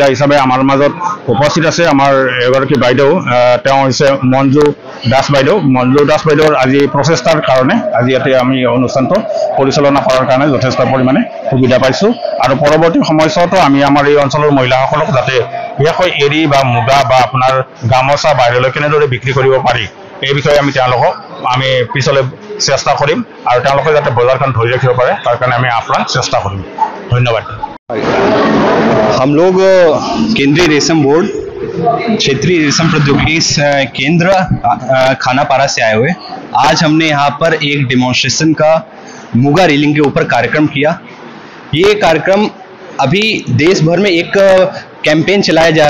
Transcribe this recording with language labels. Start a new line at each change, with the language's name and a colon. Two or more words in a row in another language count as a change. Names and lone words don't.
Assamese: হিচাপে আমাৰ মাজত উপস্থিত আছে আমাৰ এগৰাকী বাইদেউ তেওঁ হৈছে মঞ্জু দাস বাইদেউৰ আজি প্ৰচেষ্টাৰ কাৰণে আজি ইয়াতে আমি অনুষ্ঠানটো পৰিচালনা কৰাৰ কাৰণে যথেষ্ট পৰিমাণে সুবিধা পাইছোঁ আৰু পৰৱৰ্তী সময়ছোৱাতো আমি আমাৰ এই অঞ্চলৰ মহিলাসকলক যাতে বিশেষকৈ এৰী বা মুগা বা আপোনাৰ গামোচা বাহিৰলৈ কেনেদৰে বিক্ৰী কৰিব পাৰি এই বিষয়ে আমি তেওঁলোকক আমি পিছলৈ চেষ্টা কৰিম আৰু তেওঁলোকে যাতে বজাৰখন ধৰি ৰাখিব পাৰে তাৰ কাৰণে আমি আপ্ৰাণ চেষ্টা কৰিম ধন্যবাদ
Hindi: हम लोग केंद्रीय रेशम बोर्ड क्षेत्रीय रेशम प्रौद्योगिकी केंद्र खानापारा से आए हुए आज हमने यहाँ पर एक डेमोन्स्ट्रेशन का मुगा रीलिंग के ऊपर कार्यक्रम किया ये कार्यक्रम अभी देश भर में एक कैंपेन चलाया जा